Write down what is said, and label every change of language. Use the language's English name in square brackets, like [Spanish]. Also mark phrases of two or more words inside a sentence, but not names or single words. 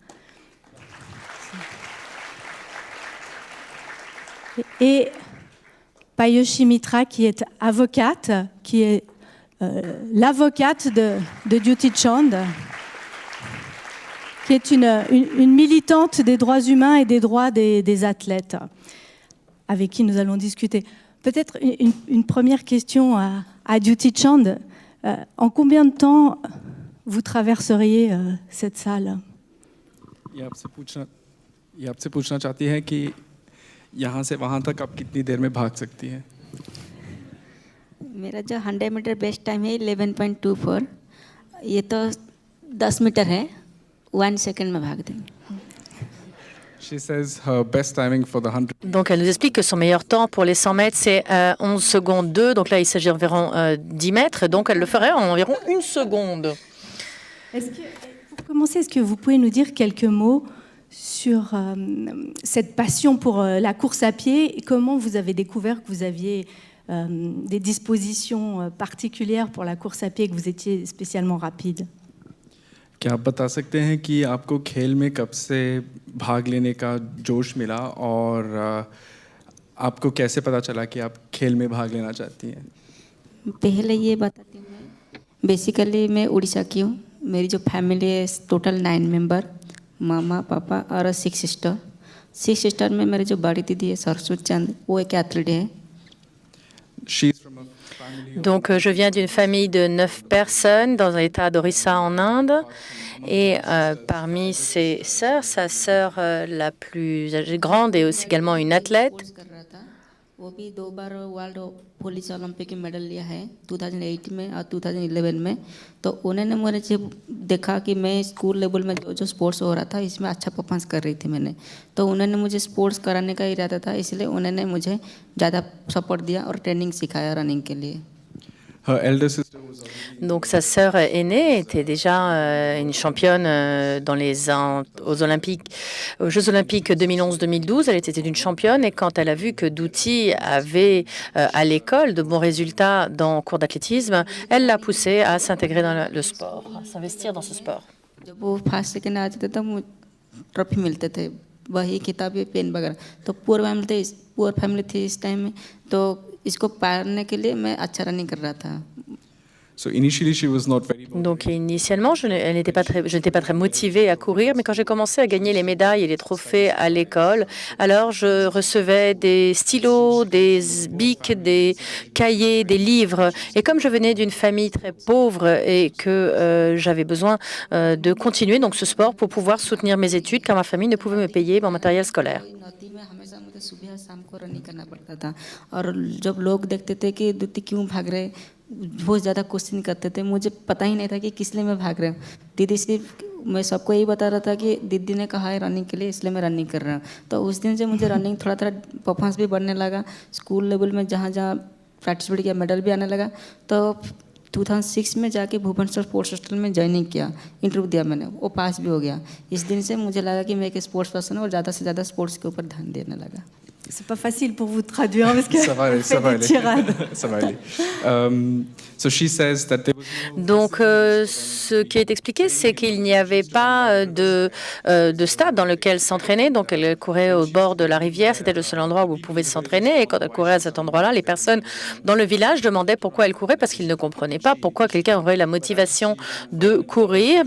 [French] Et Payoshni Mitra, qui est avocate, qui est l'avocate de Dutee Chand, qui est une militante des droits humains et des droits des athlètes, avec qui nous allons discuter. Peut-être une première question à Dutee Chand. En combien de temps vous traverseriez cette salle? [Hindi] ये आपसे पूछना चाहती है कि यहाँ से वहाँ तक आप कितनी देर में भाग सकती हैं? मेरा जो 100 मीटर [English] best time [Hindi] है 11.24. ये तो 10 मीटर है, 1 सेकंड में भाग देंगे. [English] She says her best timing for the 100. [French] Donc elle nous explique que son meilleur temps pour les 100 mètres c'est 11 secondes 2. Donc là il s'agit d'environ 10 mètres. Donc elle le ferait en environ 1 seconde. Pour commencer, est-ce que vous pouvez nous dire quelques mots sur cette passion pour la course à pied et comment vous avez découvert que vous aviez des dispositions particulières pour la course à pied, que vous étiez spécialement rapide? [Hindi] क्या आप बता सकते हैं कि आपको खेल में कब से भाग लेने का जोश मिला और आपको कैसे पता चला कि आप खेल में भाग लेना चाहती हैं? पहले ये बताती हूँ मैं. बेसिकली मैं उड़ीसा की हूँ. मेरी जो फैमिली है [English] total 9 member, [Hindi] मामा पापा और 6 सिस्टर. 6 सिस्टर में मेरी जो बड़ी दीदी है सरस्वती चंद, वो एक एथलीट है. [French] Donc je viens d'une famille de 9 personnes dans l'État d'Orissa en Inde. Et parmi ses sœurs, sa sœur la plus grande est aussi également une athlète. [Hindi] वो भी 2 बार [English] world police Olympic medal [Hindi] लिया है 2008 में और 2011 में. तो उन्होंने मुझे देखा कि मैं [English] school level [Hindi] में जो स्पोर्ट्स हो रहा था इसमें अच्छा परफॉर्मेंस कर रही थी मैंने. तो उन्होंने मुझे स्पोर्ट्स कराने का इरादा था, इसलिए उन्होंने मुझे ज़्यादा सपोर्ट दिया और ट्रेनिंग सिखाया रनिंग के लिए. [English] Her elder sister [French] Donc sa sœur aînée était déjà une championne aux Jeux Olympiques 2011-2012. Elle était une championne et quand elle a vu que Douti avait à l'école de bons résultats dans le cours d'athlétisme, elle l'a poussée à s'intégrer dans le sport, à s'investir dans ce sport. [Hindi] जब वो [English] first second [Hindi] आते थे तब ट्रॉफी मिलते थे, वही किताबें पेन वगैरह। तो [English] poor family [Hindi] थी इस टाइम में, तो इसको पाने के लिए मैं अच्छा रनिंग कर रहा था। [English] So initially she was not very [French] Donc initialement, je n'étais pas très motivée à courir, mais quand j'ai commencé à gagner les médailles et les trophées à l'école, alors je recevais des stylos, des bics, des cahiers, des livres. Et comme je venais d'une famille très pauvre et que j'avais besoin de continuer donc ce sport pour pouvoir soutenir mes études, car ma famille ne pouvait me payer mon matériel scolaire. [Hindi] हमेशा मुझे सुबह शाम को रनिंग करना पड़ता था और जब लोग देखते थे कि दूती क्यों भाग रहे, बहुत ज़्यादा क्वेश्चन करते थे। मुझे पता ही नहीं था कि किस लिए मैं भाग रहा हूँ। दीदी सिर्फ मैं सबको यही बता रहा था कि दीदी ने कहा है रनिंग के लिए, इसलिए मैं रनिंग कर रहा हूँ। तो उस दिन से मुझे रनिंग थोड़ा परफॉर्मेंस भी बढ़ने लगा। [English] school level [Hindi] में जहाँ जहाँ पार्टिसिपेट किया मेडल भी आने लगा। तो 2006 में जाके भुवनेश्वर [English] sports hostel [Hindi] में ज्वाइनिंग किया, इंटरव्यू दिया मैंने, वो पास भी हो गया। इस दिन से मुझे लगा कि मैं एक [English] sports person [Hindi] हूँ और ज़्यादा से ज़्यादा स्पोर्ट्स के ऊपर ध्यान देने लगा। [French] C'est pas facile pour vous de traduire parce que Ça va aller, vous faites des tirades. Ça va aller. [English] So she says that there was [French] Donc, ce qui est expliqué, c'est qu'il n'y avait pas de stade dans lequel s'entraîner. Donc, elle courait au bord de la rivière. C'était le seul endroit où vous pouvez s'entraîner. Et quand elle courait à cet endroit-là, les personnes dans le village demandaient pourquoi elle courait, parce qu'ils ne comprenaient pas pourquoi quelqu'un aurait la motivation de courir.